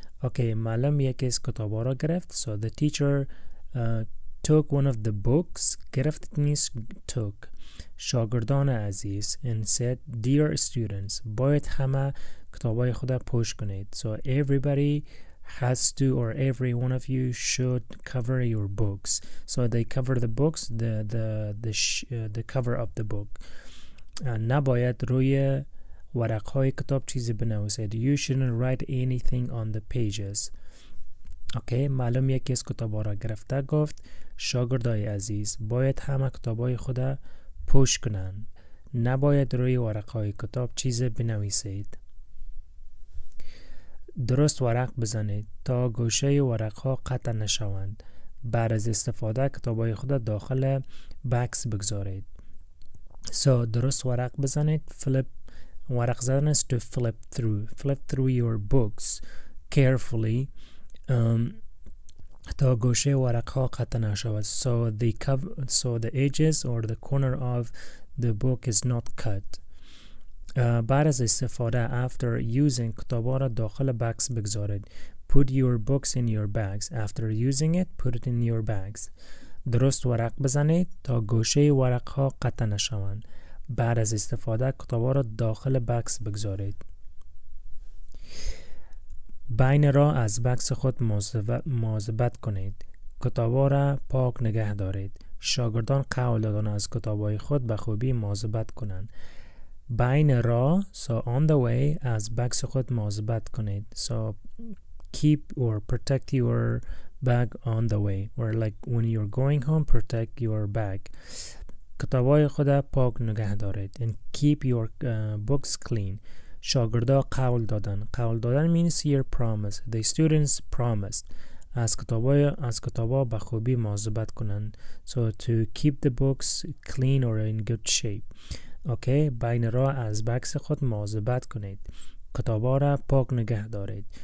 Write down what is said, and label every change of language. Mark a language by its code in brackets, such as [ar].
[fa] اوکی، معلم یکی از کتابا را گرفت. [en] So the teacher took one of the books. گرفت means took. [fa] شاگردان عزیز [en] and said dear students [fa] باید همه کتابای خود پشت کنید. [en] So everybody has to, or every one of you should cover your books. So they cover the books, the cover of the book. [fa] نباید روی ورقهای کتاب چیزی بنویسید. [en] You shouldn't write anything on the pages. [fa] اوکی، معلم یکی از کتابا را گرفته گفت شاگردای عزیز باید همه کتابای خود پشت کنند. نباید روی ورقهای کتاب چیزی بنویسید. درست ورق بزنید تا گوشه ورقها قطع نشوند. بعد از استفاده کتابای خود داخل بکس بگذارید. So درست ورق بزنید. ورق زدن [en] is to flip through your books carefully [fa] تا گوشه ورقها قطع نشود. [en] So the edges or the corner of the book is not cut. [fa] بعد از استفاده [en] after using [fa] کتابا را داخل بکس بگذارید. [en] Put your books in your bags. After using it, put it in your bags. [fa] درست ورق بزنید تا گوشه ورقها قطع نشوند. بعد از استفاده کتابا را داخل بکس بگذارید. بین راه از بکس خود مواظبت کنید. کتابا را پاک نگه دارید. شاگردان قول دادند از کتابای خود به خوبی مواظبت کنند. بین راه [en] so on the way [fa] از بکس خود مواظبت کنید. [en] So keep or protect your bag on the way, or like when you're going home protect your bag. [fa] کتابای خود پاک نگه دارید. [en] And keep your books clean. [fa] شاگردا قول دادن [en] means your promise. The students promised [fa] از کتابا به خوبی مواظبت کنند. [en] So to keep the books clean or in good shape. [fa] اوکی، بین راه از بکس خود مواظبت کنید. کتابا را پاک نگه دارید.